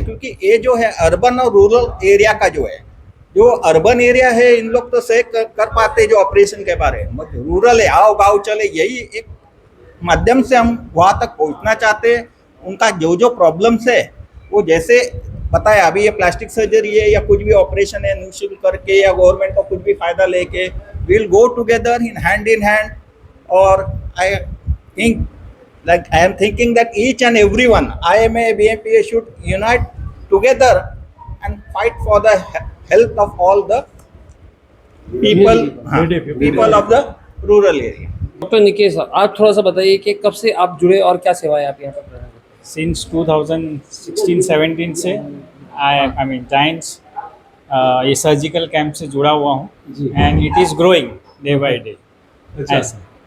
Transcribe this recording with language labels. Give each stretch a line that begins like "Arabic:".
Hindi: क्योंकि ये जो है अर्बन और रूरल एरिया का जो है, जो अर्बन एरिया है इन लोग तो सही कर पाते जो ऑपरेशन के बारे में, रूरल है आओ गाँव चले, यही एक माध्यम से हम वहाँ तक पहुँचना चाहते हैं। उनका जो जो प्रॉब्लम्स है वो जैसे बताया, अभी ये प्लास्टिक सर्जरी है या कुछ भी ऑपरेशन है, निःशुल्क करके या गवर्नमेंट का कुछ भी फायदा लेके,
English: Will go together in hand. और I think like I am thinking that each and everyone, IMA, BMPA should unite together and fight for the health of all the people of the rural area.
Hindi: Doctor Nikesh sir, आप थोड़ा सा बताइए कि कब से आप जुड़े और क्या सेवाएं आप यहाँ पर प्रदान करते हैं? सिंस 2016-17 से
English: I mean
Hindi: जाइंट्स ये सर्जिकल कैंप से जुड़ा हुआ हूँ,
English: And it is growing day by day.
Hindi: ऐसा